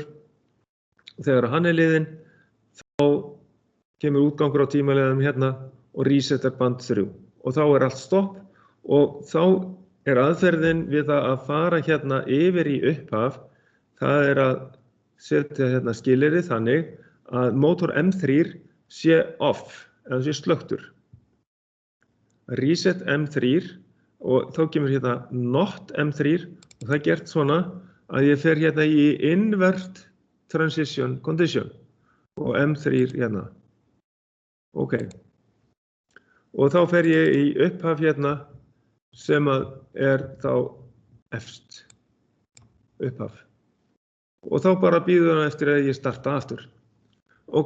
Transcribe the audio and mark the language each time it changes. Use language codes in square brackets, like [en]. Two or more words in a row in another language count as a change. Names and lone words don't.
[is] Þegar hann er liðinn, þá kemur útgangur á tímaliðanum og resetar band 3 og þá er allt stopp og þá er aðferðin við það að fara hérna yfir í upphaf, það er að setja hérna skilyrði þannig að mótor M3 sé off, eða sé slöktur. Reset M3 og þá kemur hérna not M3 og það er gert svona að ég fer hérna í [en] invert transition condition [is] og M3 hérna. Ok. Og þá fer ég í upphaf hérna sem að er þá efst. Upphaf. Og þá bara bíður hann eftir að ég starta aftur. Ok.